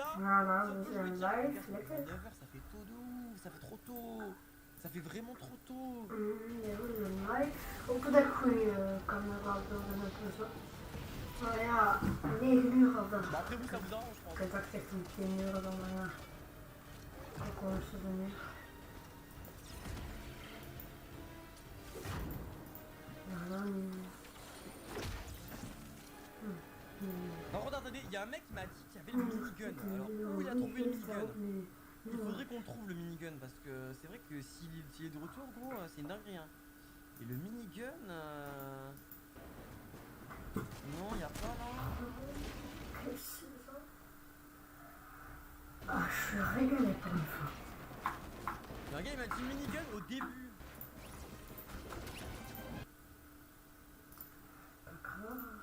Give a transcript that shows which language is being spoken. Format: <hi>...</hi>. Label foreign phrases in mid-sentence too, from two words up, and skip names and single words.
<fr>Voilà, Surtout vous je me êtes dis, live, regarde,</fr> <nl>lekker.</nl> <fr>9h ça fait tôt de ouf, ça fait trop tôt. Ça fait vraiment trop tôt.</fr> <nl>Ja, we zijn live. Hopen dat ik goede camerabeelden heb en zo. Maar ja, 9 uur of dat.</nl> <fr>Bah après vous ça vous arrange je</fr> <nl>Ik</nl> <fr>pense.</fr> <nl>heb dat echt een 10 uur dan, maar ja. Ook wel eens een uur. Ja, dan...</nl> <fr>Non regardez, il y a un mec qui m'a dit qu'il y avait le minigun. Alors où il a trouvé le minigun? Il faudrait qu'on trouve le minigun parce que c'est vrai que s'il est de retour gros c'est une dinguerie hein. Et le minigun non y a pas là. Ah, je suis régalé pour une fois. Mais un gars il m'a dit minigun au début. D'accord.</fr>